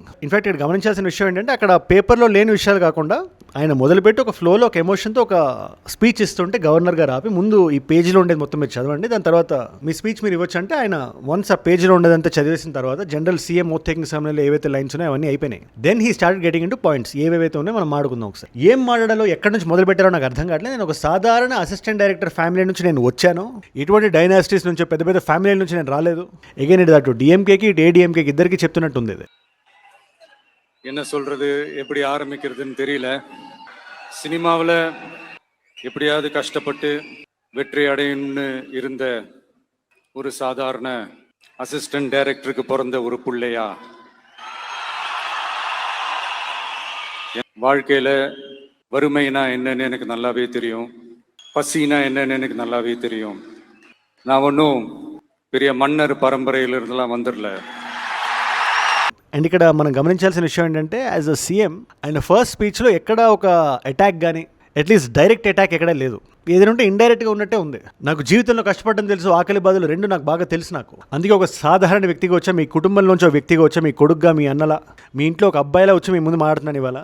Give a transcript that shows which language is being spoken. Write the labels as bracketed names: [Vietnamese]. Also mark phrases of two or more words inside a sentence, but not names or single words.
[English] in fact [Telugu] ఇక్కడ గమనించాల్సిన విషయం ఏంటంటే అక్కడ పేపర్లో లేని విషయాలు కాకుండా ఆయన మొదలుపెట్టి ఒక ఫ్లోలో ఒక ఎమోషన్తో ఒక స్పీచ్ ఇస్తుంటే గవర్నర్ గారు ఆపి ముందు ఈ పేజీలో ఉండేది మొత్తం మీరు చదవండి, దాని తర్వాత మీ స్పీచ్ మీరు ఇవ్వచ్చు అంటే ఆయన వన్స్ ఆ పేజీలో ఉండేదంతా చదివేసిన తర్వాత [English] general CM oath taking ceremony [Telugu] ఏవైతే లైన్స్ ఉన్నాయో అవన్నీ అయిపోయినాయి. [English] then he started getting into points. [Telugu] ఏవైతే ఉన్నాయో మనం మాడుకుందాం ఒకసారి. ఏం మాట్లాడాలో, ఎక్కడి నుంచి మొదలు పెట్టారో నాకు అర్థం కావట్లేదు. నేను ఒక సాధారణ [English] assistant director family [Telugu] నుంచి నేను వచ్చాను. ఇటువంటి డైనాసిటీస్ నుంచి, పెద్ద పెద్ద ఫ్యామిలీ నుంచి నేను రాలేదు. ఎగైన్ ఇది అటు డిఎంకేకి ఇటు ఏడీఎంకేకి ఇద్దరికి చెప్తున్నట్టు ఉంది. [Tamil] என்ன சொல்றது, எப்படி ஆரம்பிக்கிறதுன்னு தெரியல. சினிமாவில் எப்படியாவது கஷ்டப்பட்டு வெற்றி அடையணும்னு இருந்த ஒரு சாதாரண [English] assistant director [Tamil] பிறந்த ஒரு பிள்ளையா, வாழ்க்கையில் வறுமைனா என்னன்னு எனக்கு நல்லாவே தெரியும், பசினா என்னன்னு எனக்கு நல்லாவே தெரியும். நான் ஒன்றும் பெரிய மன்னர் பரம்பரையிலிருந்தெல்லாம் வந்துடல. [Telugu] అండ్ ఇక్కడ మనం గమనించాల్సిన విషయం ఏంటంటే [English] as a CM [Telugu] ఆయన [English] first speech [Telugu] ఎక్కడ ఒక అటాక్ కానీ [English] at least direct attack [Telugu] ఎక్కడా లేదు. ఏదైనా ఉంటే ఇండైరెక్ట్గా ఉన్నట్టే ఉంది. నాకు జీవితంలో కష్టపడడం తెలుసు, ఆకలి బాధలు రెండు నాకు బాగా తెలుసు. నాకు అందుకే ఒక సాధారణ వ్యక్తిగా వచ్చా, మీ కుటుంబంలోంచి ఒక వ్యక్తిగా వచ్చా, మీ కొడుగ్గా, మీ అన్నలా, మీ ఇంట్లో ఒక అబ్బాయిలా వచ్చి మీ ముందు మాట్లాడుతున్నాను ఇవాళ.